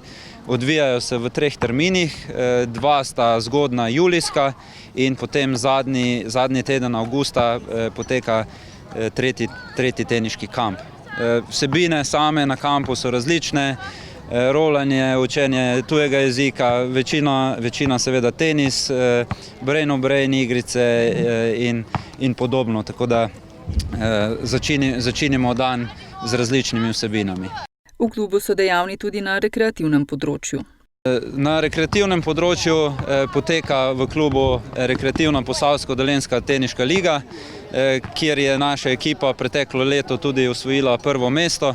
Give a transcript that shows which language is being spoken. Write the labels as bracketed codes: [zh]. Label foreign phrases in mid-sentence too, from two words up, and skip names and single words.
[sl] Odvijajo se v 3 terminih, 2 sta zgodna julijska in potem zadnji teden avgusta poteka tretji teniški kamp. Vsebine same na kampu so različne, rolanje, učenje tujega jezika, večina seveda tenis, brain-on-brain igrice in podobno, tako da začinimo dan z različnimi vsebinami. V klubu so dejavni tudi na rekreativnem področju. Na rekreativnem področju poteka v klubu rekreativna Posavsko-Dolenjska teniška liga, kjer je naša ekipa preteklo leto tudi osvojila prvo mesto.